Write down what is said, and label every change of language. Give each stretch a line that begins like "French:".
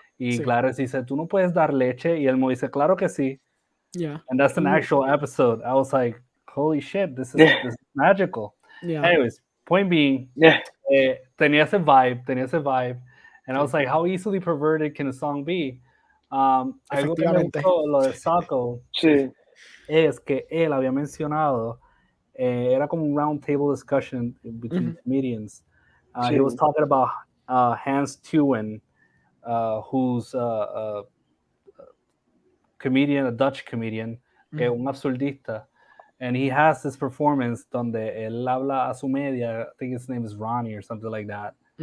Spanish: Y Gladys dice, ¿tú no puedes dar leche? Y Elmo dice, claro que sí.
English: Yeah. And that's an actual episode. I was like, holy shit, this is magical. Yeah. Anyways, point being,
Spanish: tenía ese
English: vibe. And I was like, how easily perverted can a song be?
Spanish: Algo que me gustó, lo de Socko, es que él había mencionado, era como un
English: round table discussion between comedians. He was talking about Hans Tuwen, who's a comedian, a Dutch comedian,
Spanish: que es un absurdista.
English: And he has this performance
Spanish: donde él habla a su media,
English: I think his name is Ronnie or something like that.